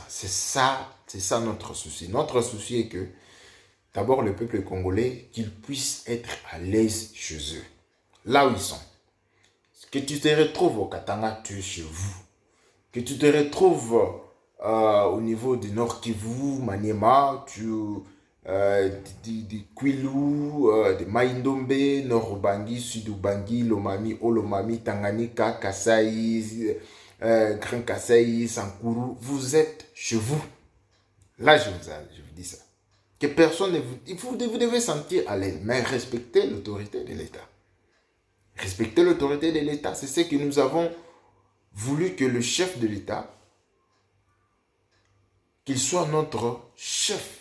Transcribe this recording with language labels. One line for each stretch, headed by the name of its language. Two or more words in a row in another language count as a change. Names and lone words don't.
French: C'est ça notre souci. Notre souci est que, d'abord, le peuple congolais, qu'il puisse être à l'aise chez eux, là où ils sont. Que tu te retrouves au Katanga, tu es chez vous. Que tu te retrouves au niveau du Nord Kivu, Maniema, de Kwilu, de Maïndombe, Nord-Ubangi, Sud-Ubangi, Lomami, Olomami, Tanganyika, Kasai, Grand Kasai, Sankuru, vous êtes chez vous. Là, je vous dis ça. Que personne ne vous devez sentir à l'aise, mais respectez l'autorité de l'État. Respecter l'autorité de l'État, c'est ce que nous avons voulu que le chef de l'État, qu'il soit notre chef.